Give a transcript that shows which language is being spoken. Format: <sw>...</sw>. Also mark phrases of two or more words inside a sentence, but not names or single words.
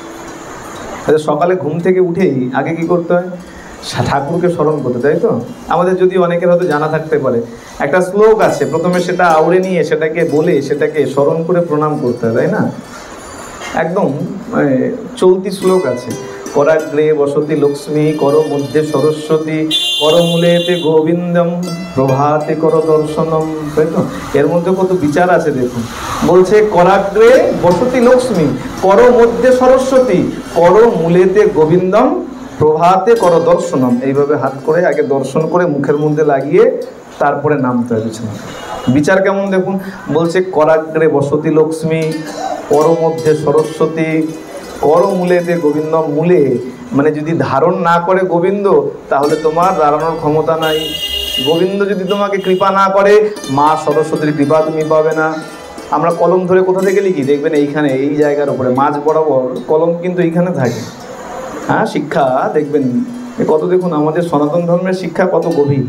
<bn>সকালে ঘুম থেকে উঠেই আগে কি করতে হয়? ঠাকুরকে স্মরণ করতে, তাই তো? আমাদের যদি অনেকের হয়তো জানা থাকতে পারে, একটা শ্লোক আছে, প্রথমে সেটা আউড়ে নিয়ে সেটাকে বলে সেটাকে স্মরণ করে প্রণাম করতে হয়, তাই না? একদম চলতি শ্লোক আছে,</bn> <sa>कराग्रे वसति लक्ष्मी कर मध्य सरस्वती कर मूलेते गोविंदम प्रभाते कर दर्शनम।</sa> <bn>তাই তো? এর মধ্যে কত বিচার আছে দেখুন।</bn> <sa>বলছে कराग्रे वसति लक्ष्मी कर मध्य सरस्वती कर मूलेते गोविंदम प्रभाते कर दर्शनम।</sa> <bn>এইভাবে হাত করে আগে দর্শন করে মুখের মধ্যে লাগিয়ে তারপরে নামতে হবে বিছানা। বিচার কেমন দেখুন।</bn> <sa>বলছে कराग्रे वसति लक्ष्मी कर मध्य सरस्वती कर मूलेते गोविंद।</sa> <bn>मूले মানে যদি ধারণ না করে গোবিন্দ তাহলে তোমার দাঁড়ানোর ক্ষমতা নাই। গোবিন্দ যদি তোমাকে কৃপা না করে মা সরস্বতীর কৃপা তুমি পাবে না। আমরা কলম ধরে কোথা থেকে লিখি দেখবেন এইখানে এই জায়গার উপরে মাঝ বরাবর কলম কিন্তু এইখানে থাকে। হ্যাঁ, শিক্ষা দেখবেন কত, দেখুন আমাদের সনাতন ধর্মের শিক্ষা কত গভীর।</bn>